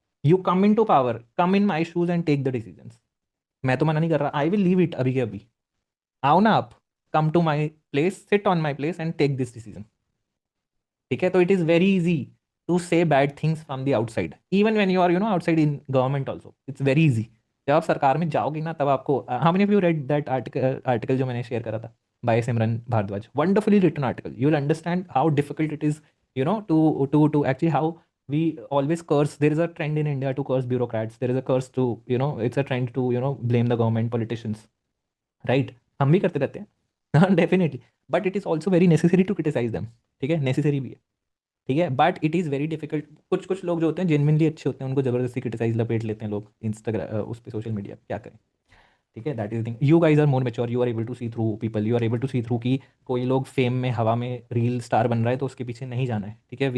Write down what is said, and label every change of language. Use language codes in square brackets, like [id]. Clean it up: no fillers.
[en] You come into power, come in my shoes and take the decisions. [hi] मैं तो मना नहीं कर रहा, [en] I will leave it [hi] अभी के अभी, आओ ना आप, [en] Come to my place, sit on my place and take this decision, ठीक है। तो it is very easy to say bad things from the outside, even when you are outside in government also, it's very easy. [hi] जब आप सरकार में जाओगे ना, तब आपको, [en] how many of you read that article [hi] जो मैंने शेयर करा था [en] By Simran Bhardwaj, wonderfully written article, you will understand how difficult it is, to actually how we always curse. There is a trend in India to curse bureaucrats. There is a curse to, it's a trend to, blame the government, politicians, right? [hi] हम भी करते रहते हैं definitely, [en] but it is also very necessary to criticise them, [hi] ठीक है, necessary भी है, ठीक है। But it is very difficult, कुछ कुछ लोग जो होते हैं जेनविनली अच्छे होते हैं, उनको जबरदस्ती क्रिटिसाइज लपेट लेते हैं लोग इंस्टाग्राम उस पर, सोशल मीडिया, क्या करें, ठीक है। [en] that is thing, you guys are more mature, you are able to see through [hi] people, you are able to C through कि कोई लोग फेम में, हवा में रील स्टार बन रहा है तो उसके पीछे नहीं जाना है, ठीक है।